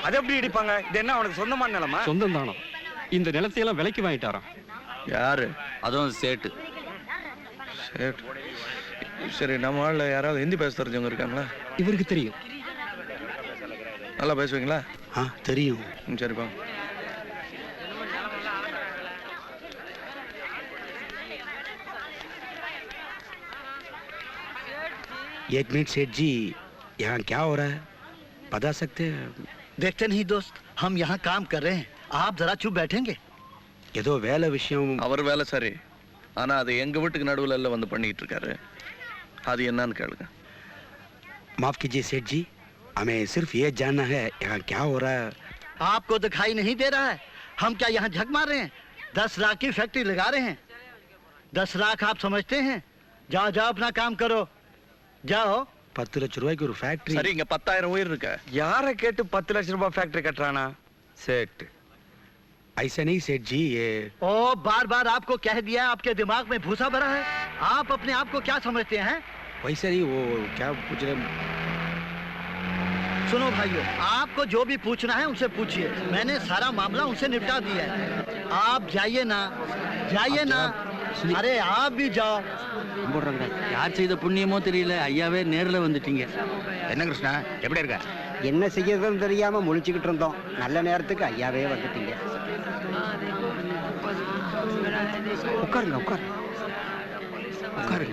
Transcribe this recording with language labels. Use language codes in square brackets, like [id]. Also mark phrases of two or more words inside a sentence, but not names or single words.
[ta] அது எப்படி இடிப்பாங்க? இது என்ன அவனுக்கு சொந்தமான நிலமா? சொந்தம் தானா? இந்த நிலத்தையெல்லாம் விலைக்கு வாங்கிட்டாராம். யாரு? அதுவும் சேட்டு. சரி சரி, நம்ம ஆள்ல யாராவது ஹிந்தி பேச தெரிஞ்சவங்க இருக்காங்களா? இவருக்கு தெரியும். நல்லா பேசுவீங்களா? தெரியும். சரிப்பா. [hi] एक मिनट सेठ जी, यहाँ क्या हो रहा है बता सकते हैं? देखते नहीं दोस्त, हम यहाँ काम कर रहे हैं, आप जरा चुप बैठेंगे? [ta] ஏதோ வேலை விஷயம். அவர் வேலை சரி, ஆனா அது எங்க வீட்டுக்கு நடுவுல எல்லாம் வந்து பண்ணிட்டு இருக்காரு. அது என்னன்னு கேளுங்க. [hi] माफ कीजिए सेठ जी, हमें सिर्फ ये जानना है यहाँ क्या हो रहा है. आपको दिखाई नहीं दे रहा है? हम क्या यहाँ झक मार रहे हैं? 10 लाख की फैक्ट्री लगा रहे हैं. 10 लाख आप समझते हैं? जाओ जाओ अपना काम करो, जाओ. [ta] 10 லட்சம் ரூபாய்க்கு ஒரு ஃபேக்டரி. சரி, இங்க 10,000 உயிர் இருக்கா? யாரை கேட்டு 10 லட்சம் ரூபாய் ஃபேக்டரி கட்டுறானா? சேட். [hi] ऐसा नहीं सेठ जी, ये ओ बार बार आपको कह दिया, आपके दिमाग में भूसा भरा है. आप अपने आप को क्या समझते हैं? वैसा नहीं, वो क्या पूछ रहे. सुनो भाइयों, आपको जो भी पूछना है उनसे पूछिए. मैंने सारा मामला उनसे निपटा दिया है. आप जाइए ना, जाइए ना. अरे आप भी जाओ. [ta] யார் செய்த புண்ணியமோ தெரியல, ஐயாவே நேர்ல வந்துட்டீங்க. என்ன கிருஷ்ணா, எப்படி இருக்க? என்ன செய்யறதுன்னு தெரியாம முழிச்சுக்கிட்டு இருந்தோம். நல்ல நேரத்துக்கு ஐயாவே வந்துட்டீங்க. உட்காருங்க உட்காருங்க உட்காருங்க.